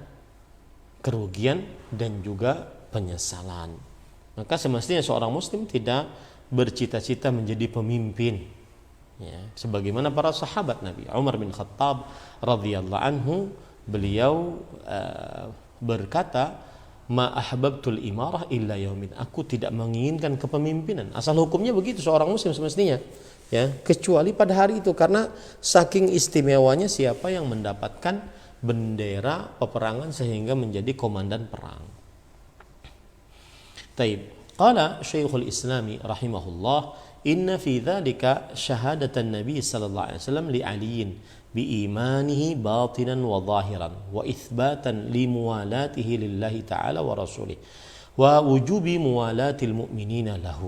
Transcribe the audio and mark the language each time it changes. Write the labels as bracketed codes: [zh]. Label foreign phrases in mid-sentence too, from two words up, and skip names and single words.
[id] Kerugian dan juga penyesalan. Maka semestinya seorang muslim tidak bercita-cita menjadi pemimpin. Ya, sebagaimana para sahabat Nabi Umar bin Khattab [ar] رضي الله عنه, [id] beliau berkata, [ar] ما أحببت الإمارة إلا يوم, [id] aku tidak menginginkan kepemimpinan. Asal hukumnya begitu seorang muslim semestinya, ya, kecuali pada hari itu, karena saking istimewanya siapa yang mendapatkan bendera peperangan sehingga menjadi komandan perang. [ar] Taib. قال شيخ الإسلام رحمه الله، إن في ذلك شهادة النبي صلى الله عليه وسلم لعلي بإيمانه باطنا وظاهرا وإثباتا لموالاته لله تعالى ورسوله ووجوب موالاة المؤمنين له.